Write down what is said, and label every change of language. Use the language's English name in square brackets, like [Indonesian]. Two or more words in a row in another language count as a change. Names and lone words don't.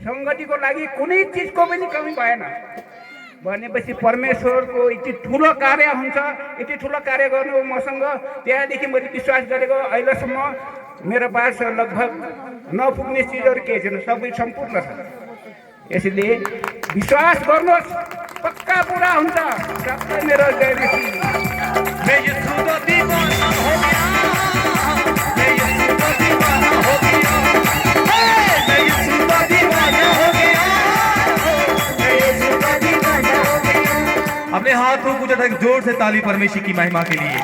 [Nepali] सङ्गतिको लागि कुनै चिजको पनि कमी भएन। भनेपछि परमेश्वरको यति ठुलो कार्य हुन्छ, यति ठुलो कार्य गर्नु मसँग। त्यहाँदेखि मैले विश्वास गरेको अहिलेसम्म मेरो पास लगभग नपुग्ने चिजहरू केही छैन, सबै सम्पूर्ण छ। यसैले विश्वास गर्नुहोस्, पक्का पुरा हुन्छ। सबै मेरो जय मसीह। [Hindi] मैं यीशु का दीवाना हो गया, मैं यीशु का दीवाना हो गया, मैं यीशु का दीवाना हो गया, मैं यीशु का दीवाना हो गया। अपने हाथों को उठाकर जोर से ताली परमेश्वर की महिमा के लिए।